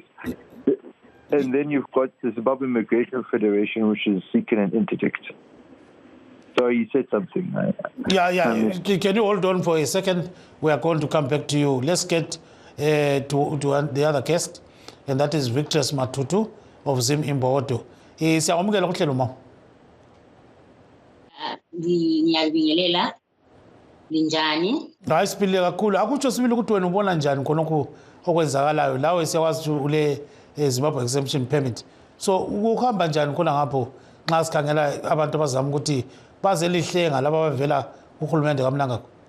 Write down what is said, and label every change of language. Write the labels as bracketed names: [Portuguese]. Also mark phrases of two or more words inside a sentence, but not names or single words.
[English] And then you've got the Zimbabwe Immigration Federation, which is seeking an interdict. So you said something. Can you hold on for a second? We are going to come back to you. Let's get to the other guest, and that is Victus Matutu of Zim Imboto. [North Ndebele] Siyamukela kuhlelo mama. Ngiyabingelela. Linjani? Hayi siphile kakhulu. Akutsho sibili ukuthi wena ubona njani khonokho okwenzakalayo lawe siyakwazi ule Zimbabwe exemption permit. So ukuhamba njani khona ngapho nxa sikhangela abantu abazama ukuthi bazelihlenga laba abavela kuhulumende kaMnangagwa?